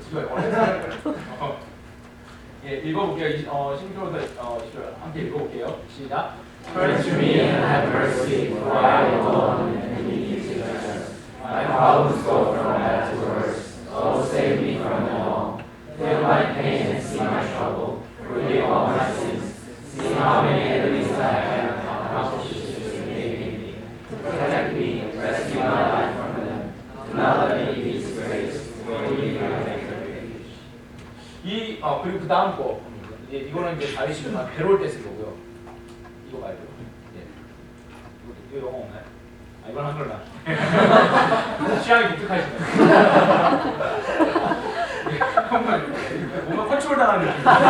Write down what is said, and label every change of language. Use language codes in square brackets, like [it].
[ko] 지금 영어를 예, 읽어볼게요. 신조어도 함께 읽어볼게요. 시작. [en] Turn to me and have mercy, for I am alone and needy together. My problems go from bad to worse. Oh, save me from them all. Feel my pain and see my trouble. Forgive all my sins. See how many enemies I have, how precious you made me. Protect me, rescue my life from them. Do not let me be disgraced, for you are my refuge. [ko] 그리고 그 다음 거. 예, 이거는 이제 다윗이 배로울 때 쓴 거고요. 이거 말고. 예. 이거 영어 없나요? 아, 이건 한글나. 취향이 독특하시네요. 예, 한번 뭔가 컨트롤 당하는 느낌.